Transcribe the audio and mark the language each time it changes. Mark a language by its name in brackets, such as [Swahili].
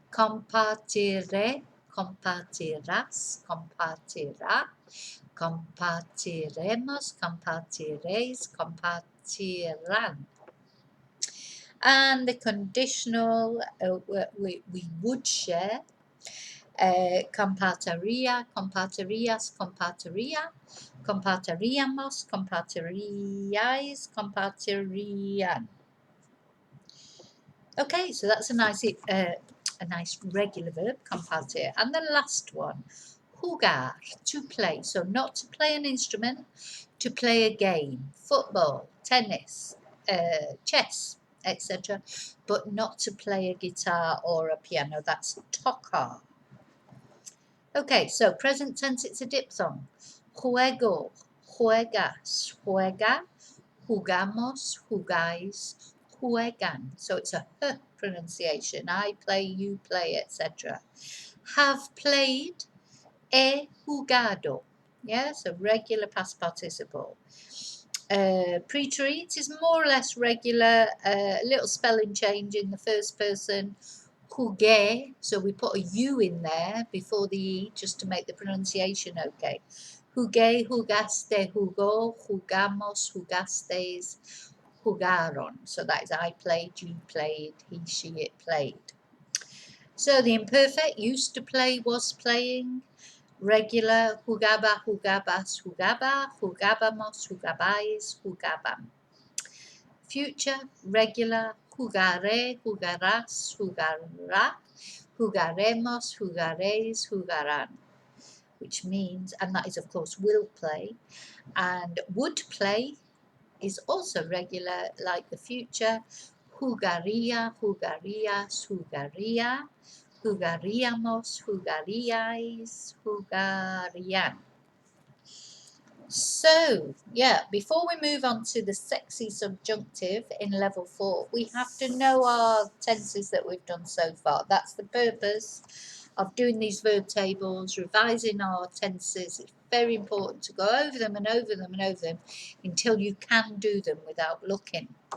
[Spanish] Compartiré, compartirás, compartirá, compartiremos, compartiréis, compartirán. [English] And the conditional, we would share. [Spanish] Compartiría, compartirías, compartiría, compartiríamos, compartiríais, compartirían. [English] Okay, so that's a nice regular verb, compartir. And the last one, jugar, to play. So not to play an instrument, to play a game, football, tennis, chess, etc. But not to play a guitar or a piano. That's tocar. Okay, so present tense, it's a diphthong. [Spanish] Juego, juegas, juega, jugamos, jugáis, juegan. [English] So it's a h pronunciation. I play, you play, etc. Have played, [Spanish] he jugado. [English] Yeah, so regular past participle. Preterite is more or less regular, a little spelling change in the first person. Jugué, so we put a U in there before the E just to make the pronunciation okay. [Spanish] Jugué, jugaste, jugó, jugamos, jugastes, jugaron. [English] So that is I played, you played, he, she, it played. So the imperfect, used to play, was playing. [Spanish] Regular, jugaba, jugabas, jugaba, jugábamos, jugabais, jugaban. Future, regular, jugaré, jugarás, jugará, jugaremos, jugaréis, jugarán. [English] Which means, and that is of course will play, and would play is also regular like the future. [Spanish] Jugaría, jugarías, jugaría, jugaríamos, jugaríais, jugarían. [English] So, yeah, before we move on to the sexy subjunctive in level 4, we have to know our tenses that we've done so far. That's the purpose of doing these verb tables, revising our tenses. It's very important to go over them and over them and over them until you can do them without looking.